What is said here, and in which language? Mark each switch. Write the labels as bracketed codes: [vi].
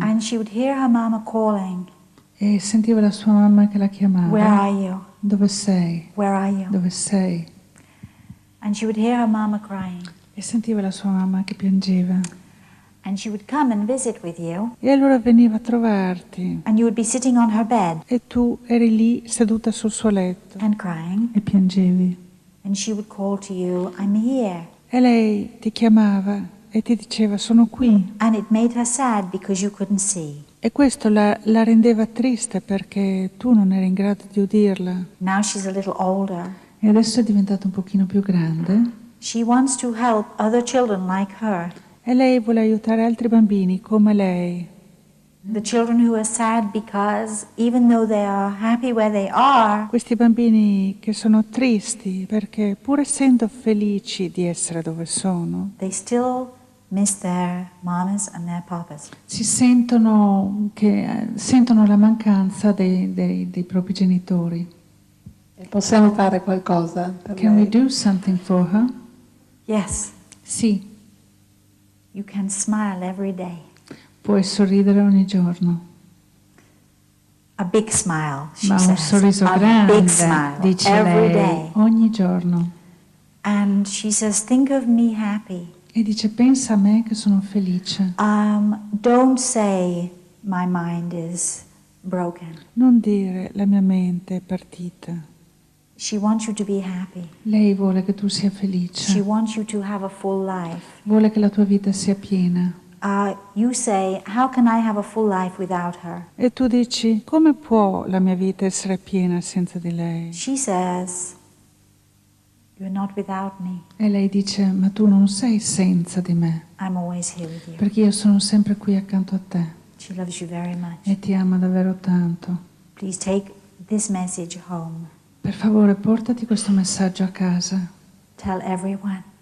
[en] and she would hear her mama calling, [it] e sentiva la sua mamma che la chiamava. [en] "Where are you? [it] Dove sei? [en] Where are you?" [it] Dove sei? [en] And she would hear her mama crying, [it] E sentiva la sua mamma che piangeva. [en] and she would come and visit with you, [it] E allora veniva a trovarti [en] and you would be sitting on her bed [it] e tu eri lì seduta sul suo letto [en] and crying, [it] e piangevi. [en] and she would call to you, "I'm here." [it] E lei ti chiamava e ti diceva sono qui. [en] And it made her sad because you couldn't see. [it] E questo la rendeva triste perché tu non eri in grado di udirla. [en] Now she's a little older. [it] E adesso è diventata un pochino più grande [en] She wants to help other children like her. [it] e lei vuole aiutare altri bambini come lei. [en] The children who are sad because even though they are happy where they are, [it] Questi bambini che sono tristi perché pur essendo felici di essere dove sono, [en] they still miss their mamas and their papas. [it] sentono la mancanza dei propri genitori. E possiamo fare qualcosa per [en] Can we do something for her? Yes, [it] Sì, [en] you can smile every day. [it] puoi sorridere ogni giorno, [en] A big smile, she [it] ma un [en] says. [it] sorriso [en] A [it] grande, [en] big smile [it] dice [en] every day. [it] ogni giorno. [en] And she says, think of me happy. [it] E dice, pensa a me che sono felice. [en] Don't say my mind is broken. [it] Non dire la mia mente è partita. [en] She wants you to be happy. [it] Lei vuole che tu sia felice. [en] wants you to have a full life. [it] Vuole che la tua vita sia piena. [en] You say, how can I have a full life without her? [it] E tu dici, come può la mia vita essere piena senza di lei? [en] She says, you're not without me. [it] E lei dice, ma tu non sei senza di me, [en] I'm always here with you. [it] perché io sono sempre qui accanto a te [en] She loves you very much. [it] e ti ama davvero tanto. [en] Please take this message home. [it] Per favore, portati questo messaggio a casa [en] Tell everyone.